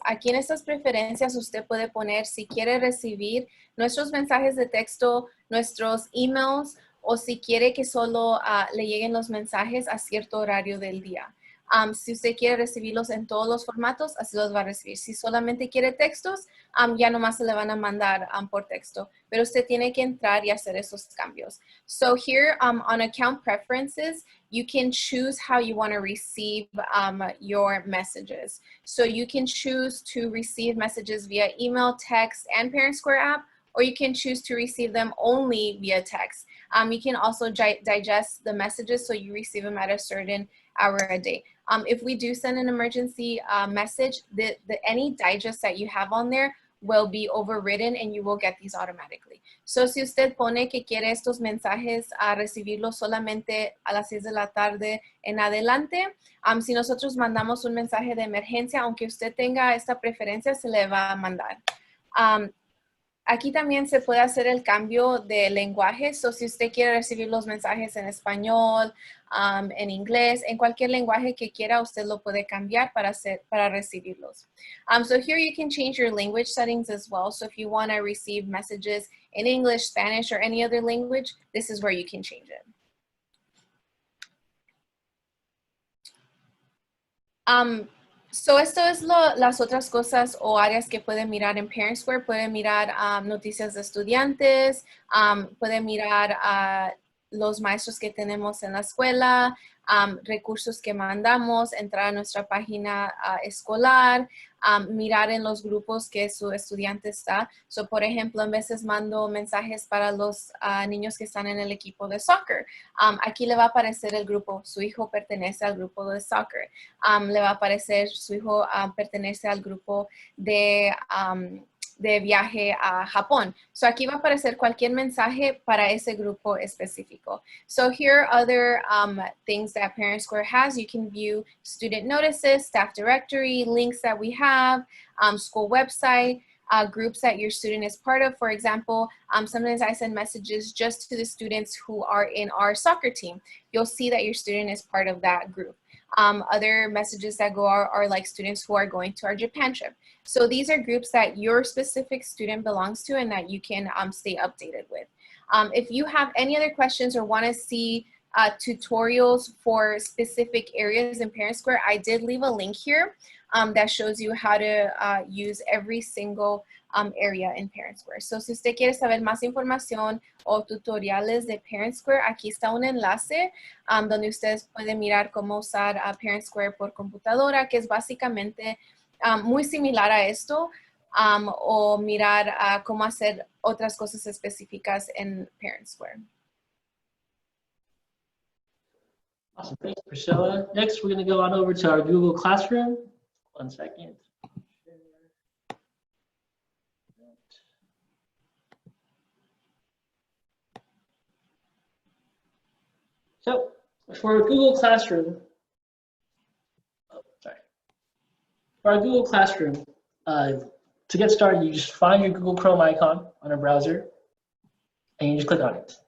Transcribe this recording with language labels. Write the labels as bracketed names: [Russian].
[Spanish] Aquí en estas preferencias usted puede poner si quiere recibir nuestros mensajes de texto, nuestros emails o si quiere que solo le lleguen los mensajes a cierto horario del día. Si usted quiere recibirlos en todos los formatos, así los va a recibir. Si solamente quiere textos, ya nomás se le van a mandar por texto. Pero usted tiene que entrar y hacer esos cambios. [English] So here on account preferences, you can choose how you want to receive your messages. So you can choose to receive messages via email, text, and ParentSquare app, or you can choose to receive them only via text. You can also digest the messages so you receive them at a certain hour a day. If we do send an emergency message, any digest that you have on there will be overridden and you will get these automatically. [Spanish] So si usted pone que quiere estos mensajes a recibirlos solamente a las 6 de la tarde en adelante, si nosotros mandamos un mensaje de emergencia, aunque usted tenga esta preferencia, se le va a mandar. Aquí también se puede hacer el cambio de lenguaje. So, si usted quiere recibir los mensajes en español, en inglés, en cualquier lenguaje que quiera, usted lo puede cambiar para recibirlos. [English] So here you can change your language settings as well. So if you want to receive messages in English, Spanish, or any other language, this is where you can change it. [Spanish] So esto es las otras cosas o áreas que pueden mirar en ParentSquare. Pueden mirar noticias de estudiantes, pueden mirar los maestros que tenemos en la escuela, recursos que mandamos, entrar a nuestra página escolar, mirar en los grupos que su estudiante está. So, por ejemplo, a veces mando mensajes para los niños que están en el equipo de soccer. Aquí le va a aparecer el grupo, su hijo pertenece al grupo de soccer. Le va a aparecer su hijo pertenece al grupo de viaje a Japón. So aquí va a aparecer cualquier mensaje para ese grupo específico. [English] So here are other things that ParentSquare has. You can view student notices, staff directory, links that we have, school website, groups that your student is part of. For example, sometimes I send messages just to the students who are in our soccer team. You'll see that your student is part of that group. Other messages that go are like students who are going to our Japan trip. So these are groups that your specific student belongs to and that you can stay updated with. If you have any other questions or want to see tutorials for specific areas in ParentSquare, I did leave a link here that shows you how to use every single area in ParentSquare. [Spanish] So si usted quiere saber más información o tutoriales de ParentSquare, aquí está un enlace donde ustedes pueden mirar cómo usar ParentSquare por computadora, que es básicamente muy similar a esto, o mirar cómo hacer otras cosas específicas en ParentSquare. [English] Awesome, thanks, Priscilla. Next, we're going to go on over to our Google Classroom. 1 second. So for Google Classroom, for our Google Classroom, to get started, you just find your Google Chrome icon on a browser, and you just click on it.